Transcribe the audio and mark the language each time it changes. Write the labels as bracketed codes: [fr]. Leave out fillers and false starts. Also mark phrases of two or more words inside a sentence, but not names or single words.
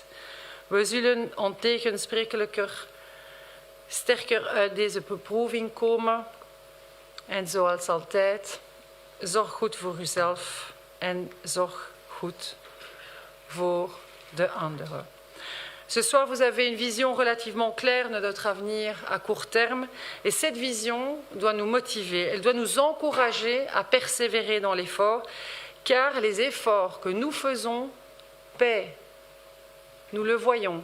[nl] We zullen ontegensprekelijker sterker uit deze beproeving komen en zoals altijd, zorg goed voor uzelf en zorg goed voor de anderen. [fr] Ce soir, vous avez une vision relativement claire de notre avenir à court terme et cette vision doit nous motiver, elle doit nous encourager à persévérer dans l'effort car les efforts que nous faisons paient. Nous le voyons.